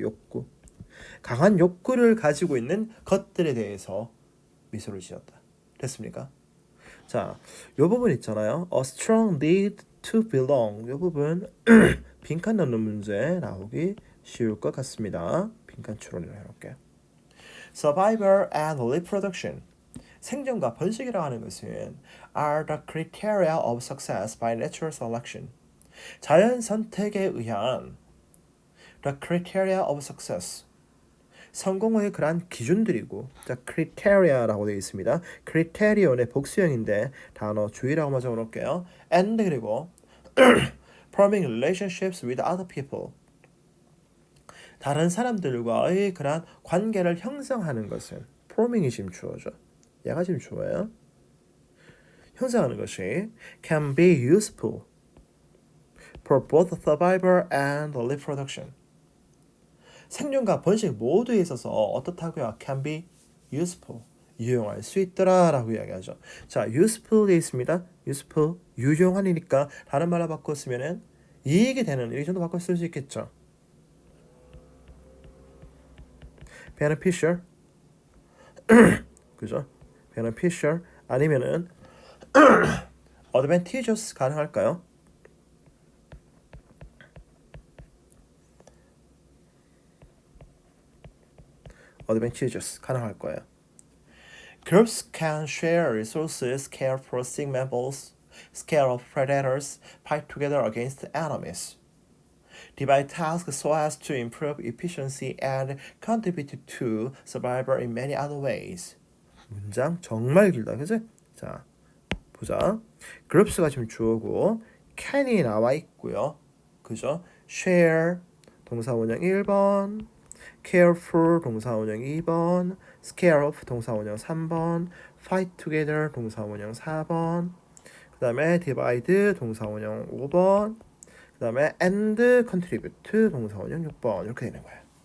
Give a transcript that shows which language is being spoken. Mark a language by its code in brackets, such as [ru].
[ko] 욕구 강한 욕구를 가지고 있는 것들에 대해서 미소를 지었다. 됐습니까? 자, 요 부분 있잖아요. [en] A strong need to belong. [ko] 요 부분 빈칸 넣는 문제 나오기 쉬울 것 같습니다. 빈칸 추론을 해볼게요. [en] Survival and reproduction. [ko] 생존과 번식이라고 하는 것은 [en] are the criteria of success by natural selection. [ko] 자연 선택에 의한 [en] the criteria of success. [ko] 성공의 그러한 기준들이고 자, criteria라고 되어 있습니다. criterion의 복수형인데 단어 주의라고만 적어놓을게요. and 그리고 [en] forming relationships with other people [ko] 다른 사람들과의 그러한 관계를 형성하는 것은 forming이 지금 주어죠. 얘가 지금 주어예요. 형성하는 것이 [en] can be useful for both survival and reproduction [ko] 생존과 번식 모두에 있어서 어떻다고요? [en] can be useful [ko] 유용할 수 있더라 라고 이야기하죠. 자, useful 되어 있습니다. useful 유용한이니까 다른 말로 바꿔 쓰면은 이익이 되는 이 정도 바꿔 쓸 수 있겠죠. beneficial 그죠? beneficial 아니면은 advantageous 가능할까요? advantageous 가능할 거예요. [en] Groups can share resources, care for sick members, scare off predators, fight together against enemies, divide tasks so as to improve efficiency and contribute to survival in many other ways. [ko] 문장 정말 길다, 그치? 자, 보자. groups가 지금 주어고 can이 나와 있고요. 그죠? share 동사원형 1번 care for 동사원형 2번 scare off 동사원형 3번 fight together 동사원형 4번 그 다음에 divide 동사원형 5번 그 다음에 and contribute 동사원형 6번 이렇게 되는 거예요.